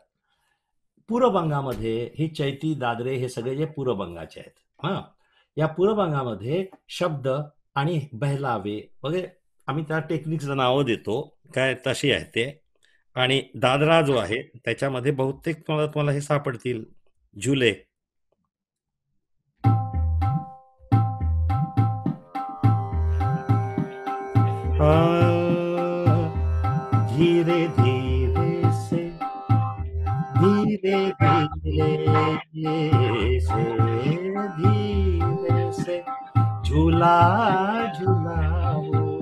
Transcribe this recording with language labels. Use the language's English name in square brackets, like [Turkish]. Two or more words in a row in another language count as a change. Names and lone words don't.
[Marathi] पूर्वबंगामध्ये हे चैती, दादरे हे सगळे जे पूर्वबंगाचे आहेत. हां, या पूर्वबंगामध्ये शब्द आणि बहलावे वगैरे आम्ही त्या टेक्निकचं नावं देतो, काय तशी आहे ते. आणि दादरा जो आहे त्याच्यामध्ये बहुतेक तुम्हाला हे सापडतील झुले. [Hindi] धीरे धीरे से धीरे धीरे से धीरे से झूला झूलाओ,